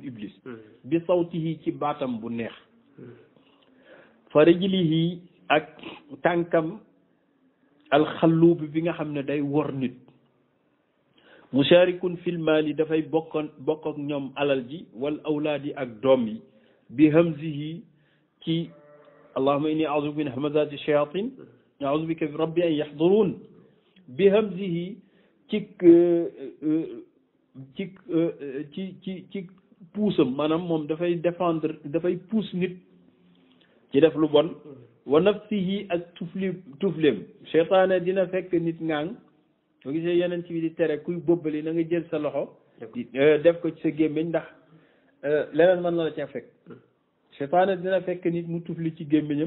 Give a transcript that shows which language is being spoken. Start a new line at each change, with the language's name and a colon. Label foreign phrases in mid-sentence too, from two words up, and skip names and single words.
Wolof: iblis bi sawtihi ci baatam bu neex
Arabic: في رجله
Wolof: ak tànkam alxalluub bi nga xam ne day wor nit
Arabic: مشاركون في المال
Wolof: dafay bokk ak ñoom alal ji
Arabic: والأولاد
Wolof: ak doom yi
Arabic: بهمزه
Wolof: ci
Arabic: اللهم إني أعوذ من همزات الشياطين أعوذ بك رب أن يحضرون بهمزه
Wolof: ci puusam maanaam moom dafay défendre dafay puus nit ci def lu bon
Arabic: ونفثه
Wolof: ak tufleem seytaane dina fekk nit ngaang soo gisee yeneen ci bi di tere kuy bobbali na nga jël sa loxo def ko ci sa gémmiñ ndax leneen mën na la ca fekk seytaane dina fekk nit mu tufli ci gémmiñam